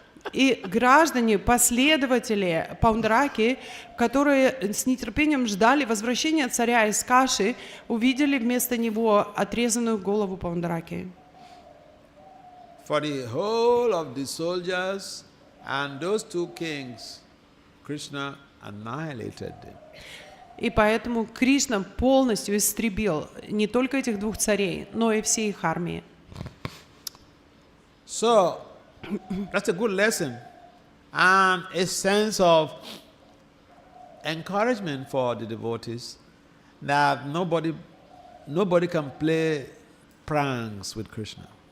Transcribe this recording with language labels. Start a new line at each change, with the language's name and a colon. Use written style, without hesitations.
Russian: И граждане, последователи Паундраки, которые с нетерпением ждали возвращения царя из Каши, увидели вместо него отрезанную голову Паундраки.
English: For the whole of the soldiers and those two kings, Krishna annihilated them.
Russian: И поэтому Кришна полностью истребил не только этих двух царей, но и все их армии.
English: So, that's a good lesson and a sense of encouragement for the devotees that nobody can play pranks with Krishna.